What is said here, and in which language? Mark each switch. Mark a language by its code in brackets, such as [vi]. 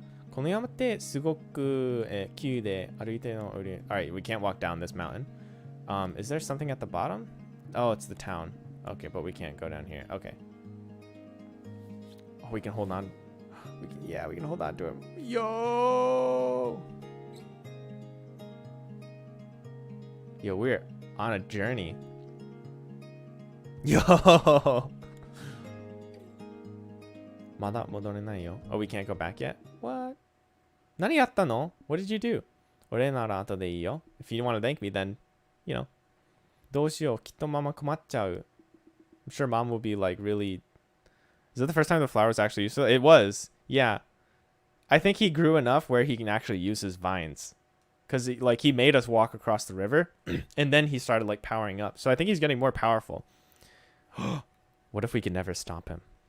[ja] この山ってすごく急で歩いての降り。 [en] Alright, we can't walk down this mountain. Is there something at the bottom? Oh, it's the town. Okay, but we can't go down here. Okay. Oh, we can hold on. We can hold on to him. Yo, we're on a journey. Yo. [ja] まだ戻れないよ. [en] Oh, we can't go back yet? What? [ja] 何やったの? [en] What did you do? [ja] 俺なら後でいいよ. [en] If you want to thank me, then, you know. [ja] どうしよう。きっとママ困っちゃう. [en] I'm sure mom will be like really... Is that the first time the flower was actually useful? It was. Yeah. I think he grew enough where he can actually use his vines. Because like he made us walk across the river. And then he started like powering up. So I think he's getting more powerful. What if we could never stop him?